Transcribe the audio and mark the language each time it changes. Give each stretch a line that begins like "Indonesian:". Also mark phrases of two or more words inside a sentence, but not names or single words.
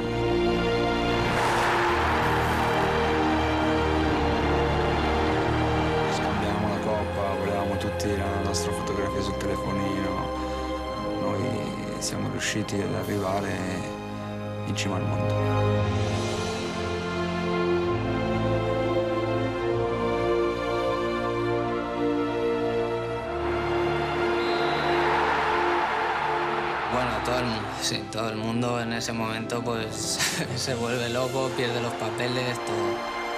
Italian: Scambiamo la coppa, volevamo tutti la nostra fotografia sul telefonino. Noi siamo riusciti ad arrivare in cima al mondo.
Spanish: Bueno, todo el mundo en ese momento pues se vuelve loco, pierde los papeles, todo.